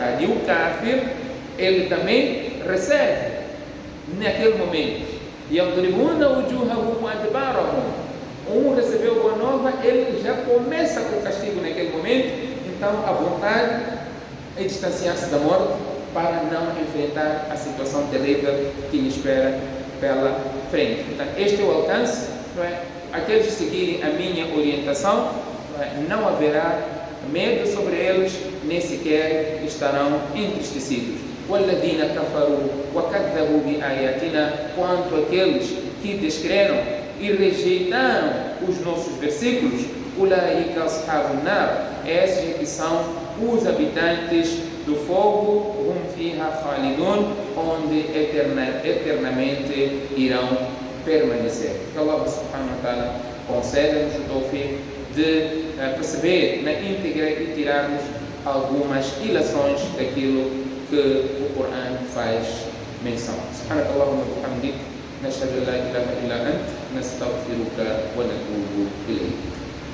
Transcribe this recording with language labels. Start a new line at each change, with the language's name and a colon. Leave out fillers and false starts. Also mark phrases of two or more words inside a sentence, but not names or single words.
Portuguese: E o kafir, ele também recebe naquele momento.
Arabic: يضربون وجوههم وأدبارهم.
Portuguese: Um recebeu boa nova, ele já começa com o castigo naquele momento. Então a vontade é distanciar-se da morte para não enfrentar a situação terrível que lhe espera pela frente. Então este é o alcance, não é? Aqueles que seguirem a minha orientação, não haverá medo sobre eles, nem sequer estarão entristecidos.
Arabic: وَالَّذِينَ كَفَرُوا وَكَذَّبُوا بِآيَاتِنَا.
Portuguese: Quanto aqueles que descreram e rejeitaram os nossos versículos,
Arabic: أُولَٰئِكَ أَصْحَابُ النَّارِ.
Portuguese: Esses que são os habitantes do fogo,
Arabic: هُمْ فِيهَا خَالِدُونَ,
Portuguese: onde eternamente irão permanecer. Que Allah
Arabic: سبحانه وتعالى
Portuguese: conceda-nos o tawfiq de perceber na íntegra e tirarmos algumas ilações daquilo que o Coran faz menção.
Arabic: سبحانك اللهم وبحمدك نشهد أن لا إله إلا أنت نستغفرك ونتوب إليك.